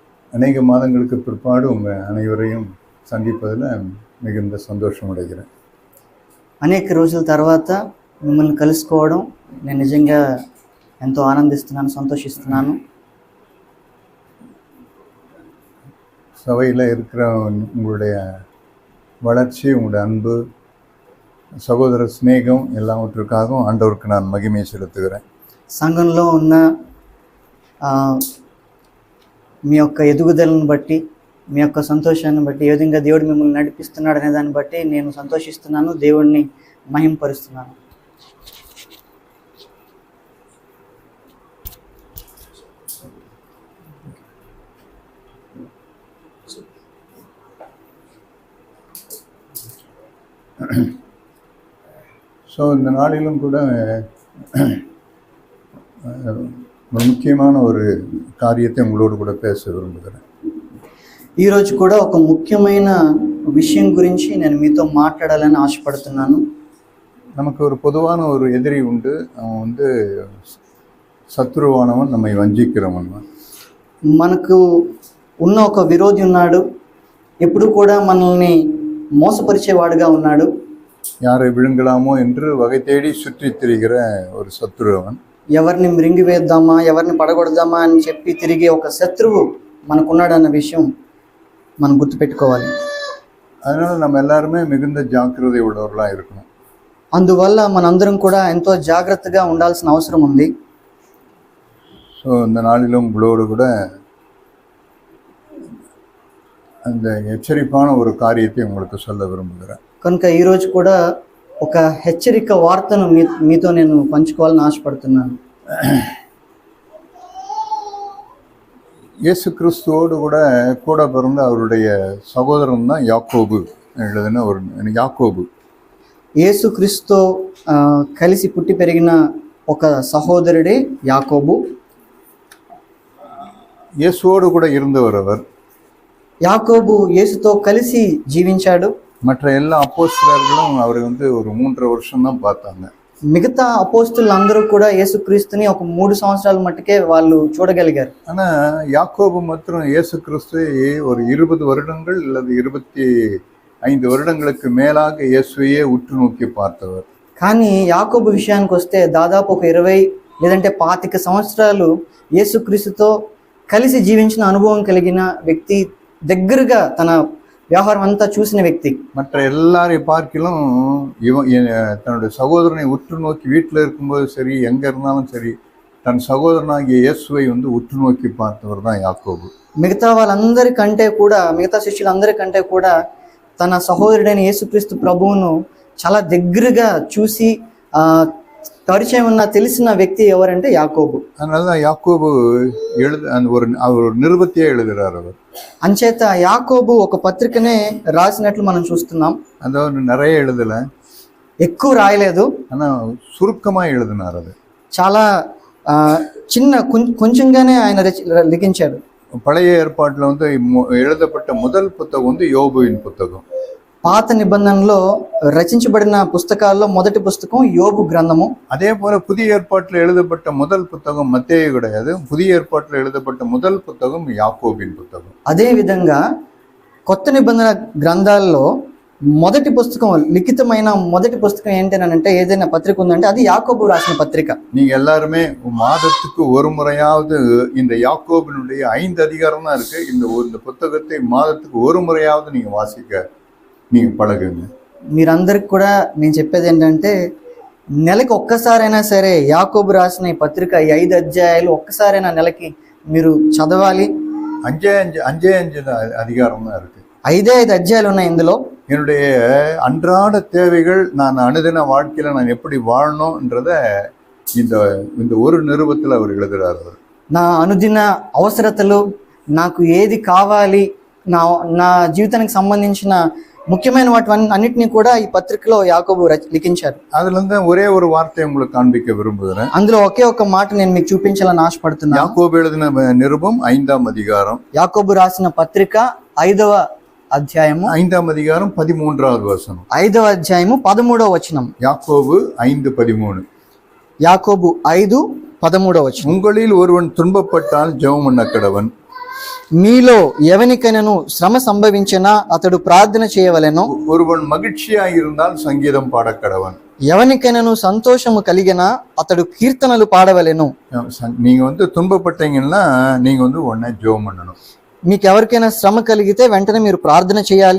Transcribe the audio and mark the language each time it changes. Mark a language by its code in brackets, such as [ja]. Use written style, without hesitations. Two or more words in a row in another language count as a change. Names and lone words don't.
[ta] அநேக மாதங்களுக்கு பிற்பாடு உங்கள் அனைவரையும் சந்திப்பதில் மிகுந்த சந்தோஷம் அடைகிறேன். [te] అనేక రోజుల తర్వాత మిమ్మల్ని కలుసుకోవడం నేను నిజంగా ఎంతో ఆనందిస్తున్నాను, సంతోషిస్తున్నాను. [ta] சபையில் இருக்கிற உங்களுடைய வளர்ச்சி, உங்களுடைய அன்பு, சகோதர ஸ்நேகம் எல்லாவற்றுக்காகவும் ஆண்டவருக்கு நான் மகிமை செலுத்துகிறேன். [te] సంఘంలో ఉన్న మీ యొక్క ఎదుగుదలను బట్టి, మీ యొక్క సంతోషాన్ని బట్టి, ఏ విధంగా దేవుడు మిమ్మల్ని నడిపిస్తున్నాడు అనే దాన్ని బట్టి నేను సంతోషిస్తున్నాను, దేవుడిని మహింపరుస్తున్నాను. [ta] ஸோ இந்த நாளிலும் கூட ஒரு முக்கியமான ஒரு காரியத்தை உங்களோடு கூட பேச விரும்புகிறேன். [te] ఈరోజు కూడా ఒక ముఖ్యమైన విషయం గురించి నేను మీతో మాట్లాడాలని ఆశపడుతున్నాను. [ta] நமக்கு ஒரு பொதுவான ஒரு எதிரி உண்டு. அவன் சத்ருவானவன், நம்மை வஞ்சிக்கிறவன். [te] మనకు ఉన్న ఒక విరోధి ఉన్నాడు, ఎప్పుడు కూడా మనల్ని మోసపరిచేవాడుగా ఉన్నాడు. [ta] யாரை விழுங்கலாமோ என்று வகை தேடி சுற்றி திரிகிற ஒரு சத்ரு அவன். [te] ఎవరిని మృంగి వేద్దామా, ఎవరిని పడగొడదామా అని చెప్పి తిరిగే ఒక శత్రువు మనకున్నాడు అన్న విషయం మనం గుర్తుపెట్టుకోవాలి. [ta] அதனால நம்ம எல்லாருமே மிகுந்த ஜாக்கிரதை உள்ளவர்களாக இருக்கணும். [te] అందువల్ల మనందరం కూడా ఎంతో జాగ్రత్తగా ఉండాల్సిన అవసరం ఉంది. [ta] ஸோ இந்த நாளிலும் உங்களோடு கூட அந்த எச்சரிப்பான ஒரு காரியத்தை உங்களுக்கு சொல்ல விரும்புகிறேன். [te] కనుక ఈరోజు కూడా ఒక హెచ్చరిక వార్తను మీతో నేను పంచుకోవాలని ఆశపడుతున్నాను. [ta] இயேசு கிறிஸ்துவோடு கூட பிறந்த அவருடைய சகோதரன் தான் யாக்கோபு எழுதின ஒரு யாக்கோபு. [te] యేసు క్రీస్తు కలిసి పుట్టి పెరిగిన ఒక సహోదరుడే యాకోబు. [ta] இயேசுவோடு கூட இருந்தவர் அவர். [te] యాకోబు యేసుతో కలిసి జీవించాడు. [ta] மற்ற எல்லா அப்போஸ்தலர்களும் அவரை ஒரு 3.5 வருஷம் தான் பார்த்தாங்க. [te] మిగతా అపోస్తులు అందరూ కూడా యేసుక్రీస్తుని ఒక 3 సంవత్సరాల మట్టుకే వాళ్ళు చూడగలిగారు. [ta] ஆனா யாக்கோபு மாத்திரம் இயேசு கிறிஸ்துவை ஒரு 20 வருடங்கள் அல்லது 25 வருடங்களுக்கு மேலாக இயேசுவையே உற்று நோக்கி பார்த்தவர். [te] కానీ యాకోబు విషయానికి వస్తే దాదాపు ఒక 20 లేదంటే 25 సంవత్సరాలు యేసుక్రీస్తుతో కలిసి జీవించిన అనుభవం కలిగిన వ్యక్తి, దగ్గరగా తన వ్యవహారం అంతా చూసిన వ్యక్తి. [ta] மற்ற எல்லாரையும் பார்க்கிலும் தன்னுடைய சகோதரனை உற்று நோக்கி வீட்டில் இருக்கும்போது சரி, எங்க இருந்தாலும் சரி, தன் சகோதரனாகிய இயேசுவை உற்று நோக்கி பார்த்தவர் தான் யாக்கோபு. [te] మిగతా వాళ్ళందరికంటే కూడా, మిగతా శిష్యులందరికంటే కూడా తన సహోదరుడైన యేసుక్రీస్తు ప్రభువును చాలా దగ్గరగా చూసి పరిచయం ఉన్న తెలిసిన వ్యక్తి ఎవరంటే యాకోబు. [ta] அதனால யாக்கோபு ஒரு நிருபத்தையே எழுதுகிறார் அவர். [te] అంచేత యాకోబు ఒక పత్రికనే రాసినట్లు మనం చూస్తున్నాం. [ta] అదొక நிறைய எழுதல, [te] ఎక్కువ రాయలేదు, [ta] ஆனா சுருக்கமா எழுதினார். அது [te] చాలా చిన్న కొంచెంగానే ఆయన లిఖించాడు. [ta] பழைய ஏற்பாட்டுல எழுதப்பட்ட முதல் புத்தகம் யோபுவின் புத்தகம். [te] పాత నిబంధనలో రచించబడిన పుస్తకాల్లో మొదటి పుస్తకం యోబు గ్రంథము. [ta] அதே போல புதிய ஏற்பாட்டில் எழுதப்பட்ட முதல் புத்தகம் மத்தேயு கிடையாது. புதிய ஏற்பாட்டில் எழுதப்பட்ட முதல் புத்தகம் யாக்கோபின் புத்தகம். [te] అదే విధంగా కొత్త నిబంధన గ్రంథాల్లో మొదటి పుస్తకం, లిఖితమైన మొదటి పుస్తకం ఏంటనంటే, ఏదైనా పత్రిక ఉందంటే అది యాకోబు రాసిన పత్రిక. [ta] நீங்க எல்லாருமே மாதத்துக்கு ஒரு முறையாவது இந்த யாக்கோபினுடைய 5 அதிகாரம் தான் இருக்கு. இந்த புத்தகத்தை மாதத்துக்கு ஒரு முறையாவது நீங்க வாசிக்க நீங்க பழகுங்க. [te] మీరందరికి కూడా నేను చెప్పేది ఏంటంటే, నెలకి ఒక్కసారైనా సరే యాకోబు రాసిన ఈ పత్రిక, ఈ 5 అధ్యాయాలు ఒక్కసారైనా నెలకి మీరు చదవాలి. [ta] 5 அதிகாரம் தான் இருக்கு. [te] 5 అధ్యాయాలు ఉన్నాయి ఇందులో. [ta] என்னுடைய அன்றாட தேவைகள், நான் அனுதின வாழ்க்கையில நான் எப்படி வாழணும்ன்றத இந்த ஒரு நிருபத்தில் அவர் எழுதுறார். அவர் [te] నా అనుదిన అవసరతలు, నాకు ఏది కావాలి, నా జీవితానికి సంబంధించిన ముఖ్యమైన వాటి అన్నిటినీ కూడా ఈ పత్రికలో యాకోబు లిఖించారు. [ta] அதுல இருந்து ஒரே ஒரு வார்த்தை உங்களுக்கு காண்பிக்க விரும்புகிறேன். [te] అందులో ఒకే ఒక మాట నేను మీకు చూపించాలని ఆశపడుతున్నాను. [ta] యాకోబు எழுதின நிருபம் 5ஆம் அதிகாரம். [te] యాకోబు రాసిన పత్రిక 5వ అధ్యాయము, [ta] 5ஆம் அதிகாரம் 13வது வசனம். [te] 5వ అధ్యాయము 13వ వచనం. యాకోబు 5:13. యాకోబు 5:13 వచనం. [ta] உங்களில் ஒருவன் துன்பப்பட்டால் ஜெபம் பண்ண கடவன், [te] మీలో ఎవనికైనాను శ్రమ సంభవించినా అతడు ప్రార్థన చేయవలెను. [ta] ஒருவன் மகிழ்ச்சியாய் இருந்தால் சங்கீதம் பாடக்கடவன். [te] ఎవనికైనాను సంతోషము కలిగినా అతడు కీర్తనలు పాడవలెను. [ta] நீங்க துன்பப்பட்டீங்கன்னா நீங்க உடனே ஜெபம் பண்ணணும். [te] మీకు ఎవరికైనా శ్రమ కలిగితే వెంటనే మీరు ప్రార్థన చేయాలి.